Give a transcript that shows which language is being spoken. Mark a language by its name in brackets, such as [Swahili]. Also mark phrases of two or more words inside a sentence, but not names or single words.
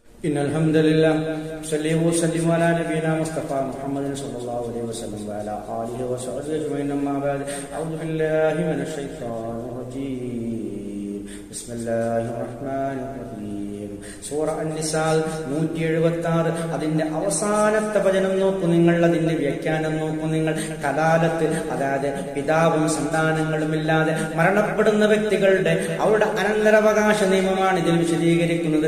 [Arabic] إن الحمد لله صلى وسلم على نبينا مصطفى محمد صلى الله عليه وسلم وعلى آله وصحبه أجمعين أما بعد أعوذ بالله من الشيطان الرجيم بسم الله الرحمن الرحيم [Malayalam] സൂറ അൻ-നിസാൽ 176 അതിന്റെ അവസാനത്തെ വചനം നോക്കൂ നിങ്ങൾ, അതിന്റെ വ്യാഖ്യാനം നോക്കൂ നിങ്ങൾ. കലാലത്ത്, അതായത് പിതാവും സന്താനങ്ങളുമില്ലാതെ മരണപ്പെടുന്ന വ്യക്തികളുടെ അവരുടെ അനന്തരാവകാശ നിയമമാണ് ഇതിൽ വിശദീകരിക്കുന്നത്.